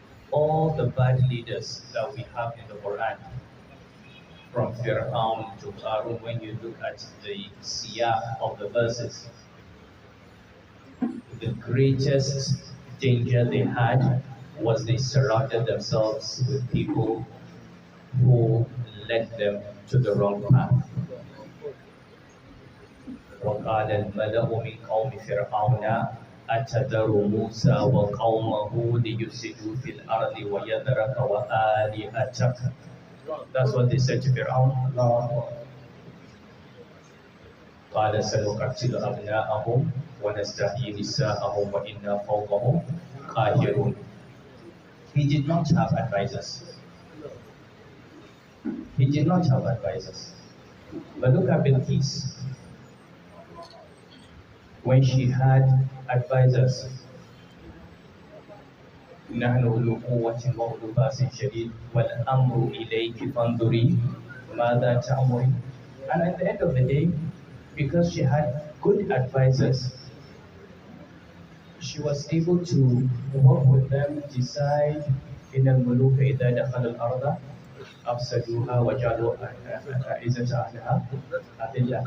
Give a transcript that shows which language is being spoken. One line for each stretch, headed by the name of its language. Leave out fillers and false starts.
English: All the bad leaders that we have in the Quran, from Fir'aun to Qarun, when you look at the siyah of the verses, the greatest danger they had was they surrounded themselves with people who led them to the wrong path.
Arabic: وقال الملأ من قوم فرعون أتذر موسى وقومه ليفسدوا في الأرض ويذرك وآلهتك.
English: That's what they said to Fir'aun.
Arabic: قال سنقتل أبناءهم ونستحيي نساءهم وإنا فوقهم قاهرون.
English: He did not have advisors. He did not have advisors. But look at Bilqis. When she had advisors,
Arabic: نحن أولو قوة وأولو بأس شديد والأمر إليك فانظري ماذا تأمرين.
English: And at the end of the day, because she had good advisors, she was able to work with them, decide
Arabic: إن الملوك إذا دخل الأرض أفسدوها وجعلوا عزة أهلها أذلة.